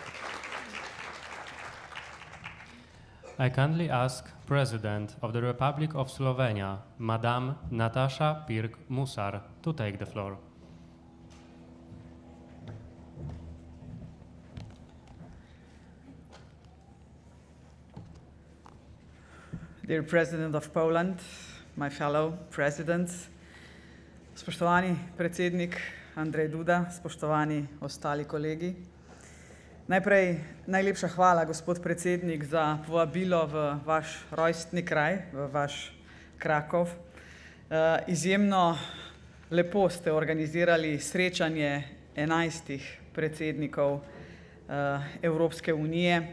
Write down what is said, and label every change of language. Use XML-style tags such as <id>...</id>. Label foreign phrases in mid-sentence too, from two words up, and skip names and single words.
<en>I kindly ask President of the Republic of Slovenia, Madame Nataša Pirc-Musar, to take the floor. Dear President of Poland, my fellow presidents,</en> <sl>spoštovani predsednik Andrej Duda, spoštovani ostali kolegi. Najprej najlepša hvala, gospod predsednik, za povabilo v vaš rojstni kraj, v vaš Krakov. Izjemno lepo ste organizirali srečanje 11 predsednikov Evropske unije.</sl>